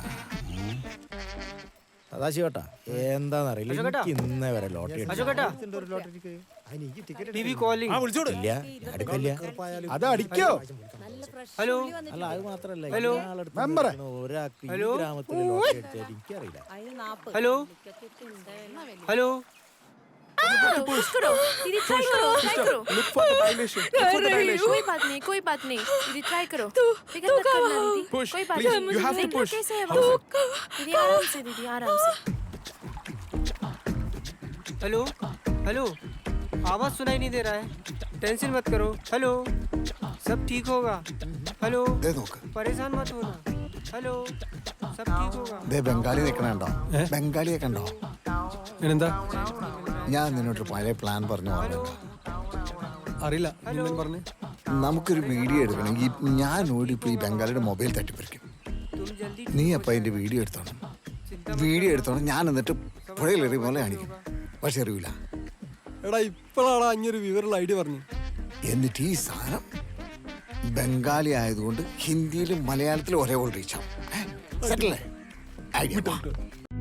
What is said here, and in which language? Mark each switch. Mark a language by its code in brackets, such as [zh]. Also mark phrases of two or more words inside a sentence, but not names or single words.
[ml] സദാശിവട്ടാ, എന്താന്നറിയില്ല, എനിക്ക് ഇന്നേ വരെ ലോട്ടറി എടുക്കില്ല. അത് അടിക്കോ? ഹലോ. അല്ല, അത് മാത്രല്ല, ഹലോ. ഒരാൾക്ക് ഈ ഗ്രാമത്തിൽ ലോട്ടറി അടിച്ചാൽ എനിക്കറിയില്ല. ഹലോ. ഹലോ. [hi] पुश करो दीदी ट्राई करो [en] Look for the dilation. Look for the dilation. [hi] कोई बात नहीं दीदी ट्राई करो फिकर मत करना दीदी [en] Push, [hi] कोई बात [en] please. [hi] नहीं [en] You have to [hi] देखना [en] push. [hi] कैसे है वो दीदी आराम से हेलो हेलो, आवाज सुनाई नहीं दे रहा है। टेंशन मत करो। हेलो, सब ठीक होगा। हेलो, [ml] ദേ നോക്ക് [hi] परेशान मत होना। हेलो, सब ठीक होगा। [ml] ദേ ബംഗാളി നിൽക്കണുണ്ടോ ബംഗാളിയെ കണ്ടോ എന്താ ഞാൻ നിന്നോട്ട് പഴയ പ്ലാൻ പറഞ്ഞു ഓർമ്മയുണ്ടോ അറിയില്ല നിങ്ങൾ പറഞ്ഞു നമുക്കൊരു വീഡിയോ എടുക്കണമെങ്കിൽ ഞാൻ ഓടിപ്പോയി ബംഗാളിയുടെ മൊബൈൽ തട്ടിപ്പറിക്കും [hi] तुम जल्दी [ml] നീ അപ്പം അതിൻ്റെ വീഡിയോ എടുത്തോണം ഞാൻ എന്നിട്ട് പുഴയിലെറിയ പോലെ കാണിക്കും പക്ഷെ അറിയില്ല എടാ ഇപ്പോഴാണ് അഞ്ഞൊരു വിവരമുള്ള ഐഡിയ പറഞ്ഞു എന്നിട്ട് ഈ സാധനം ബംഗാളി ആയതുകൊണ്ട് ഹിന്ദിയിലും മലയാളത്തിലും ഒരേപോലെ റീച്ചാവും സെറ്റല്ലേ ഐഡിയ